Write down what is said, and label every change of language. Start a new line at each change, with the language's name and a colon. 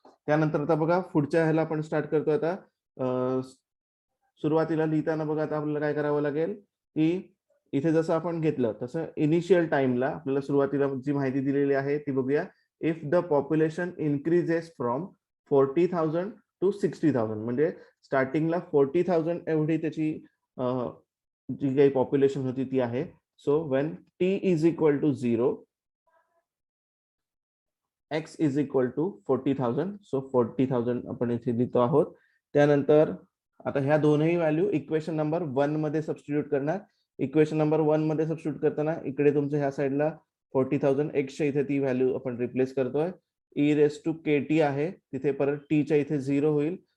Marathi: त्यानंतर आता बघा पुढच्या ह्याला आपण स्टार्ट करतो. आता सुरुवातीला लिहिताना बघा आता आपल्याला काय करावं लागेल की इथे जसं आपण घेतलं तसं इनिशियल टाइमला आपल्याला सुरुवातीला जी माहिती दिलेली आहे ती बघूया.
English: if the population increases from 40,000 to 60,000,
Marathi: म्हणजे स्टार्टिंगला 40,000 एवढी त्याची जी काही पॉप्युलेशन होती ती आहे.
English: So when T is equal to 0, X is equal to 40,000.
Marathi: So 40,000 आपण इथे लिहितो आहोत. त्यानंतर आता ह्या दोनही व्हॅल्यू इक्वेशन नंबर 1 मध्ये सबस्टिट्यूट करणार. इक्वेशन नंबर 1 मध्ये सबस्टिट्यूट करताना इकडे तुमच्या ह्या साईडला 40,000 एक्सच्या इथे ती व्हॅल्यू आपण रिप्लेस करतोय. E raise to K T आहे तिथे परत टीच्या इथे 0 होईल.